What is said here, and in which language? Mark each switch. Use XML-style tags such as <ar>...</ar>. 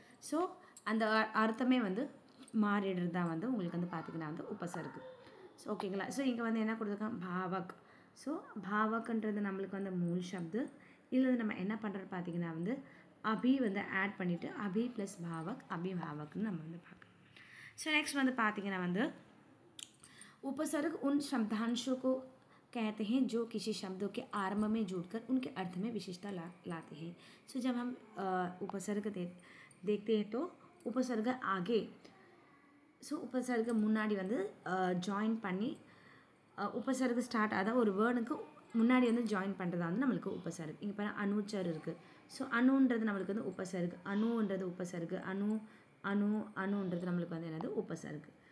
<ta>So அந்த அர்த்தமே மாறிடுறது தான் உங்களுக்கு பார்த்திங்கன்னா உபசர்க். ஸோ ஓகேங்களா. ஸோ இங்கே என்ன கொடுத்துருக்காங்க, பாவக். ஸோ பாவக்ன்றது நம்மளுக்கு மூல் சப்து. இதில் நம்ம என்ன பண்ணுறது பார்த்திங்கன்னா அபி ஆட் பண்ணிவிட்டு அபி ப்ளஸ் பாவக், அபிபாவக்னு நம்ம பார்க்கலாம். ஸோ நெக்ஸ்ட் பார்த்திங்கன்னா</ta> <hi>उपसर्ग उन शब्दांशों को कहते हैं जो किसी शब्दों के आरंभ में जुड़कर उनके अर्थ में विशेषता लाते हैं. सो जब हम उपसर्ग देखते हैं तो उपसर्ग आगे उपसर्ग</hi> <ta>मुन्नाடி ஜாயின் பண்ணி उपसर्ग ஸ்டார்ட் அதாவது ஒரு வேர்டுக்கு முன்னாடி ஜாயின் பண்ணுறதா நம்மளுக்கு உபசர்க். இங்கே பாருங்கள் அணுச்சர் இருக்குது. ஸோ அணுன்றது நம்மளுக்கு உபசர்க், அணுன்றது உபசர்க், அணுன்றது நம்மளுக்கு என்னது உபசர்க்.</ta>